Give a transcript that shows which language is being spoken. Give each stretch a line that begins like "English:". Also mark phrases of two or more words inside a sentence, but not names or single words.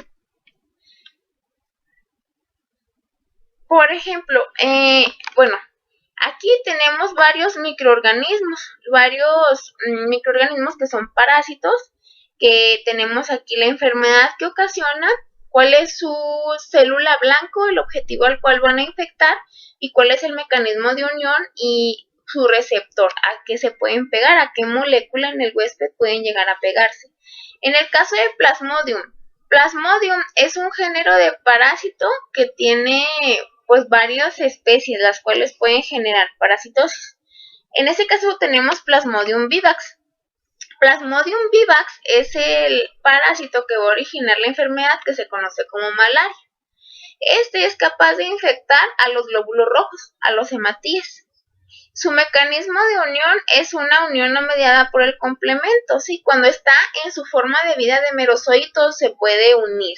Spanish: Por ejemplo, bueno, aquí tenemos varios microorganismos que son parásitos, que tenemos aquí la enfermedad que ocasiona, cuál es su célula blanco, el objetivo al cual van a infectar, y cuál es el mecanismo de unión y su receptor, a qué se pueden pegar, a qué molécula en el huésped pueden llegar a pegarse. En el caso de Plasmodium es un género de parásito que tiene pues varias especies, las cuales pueden generar parasitosis. En este caso tenemos Plasmodium vivax. Plasmodium vivax es el parásito que va a originar la enfermedad que se conoce como malaria. Este es capaz de infectar a los glóbulos rojos, a los hematíes. Su mecanismo de unión es una unión no mediada por el complemento, ¿sí? Cuando está en su forma de vida de merozoitos se puede unir.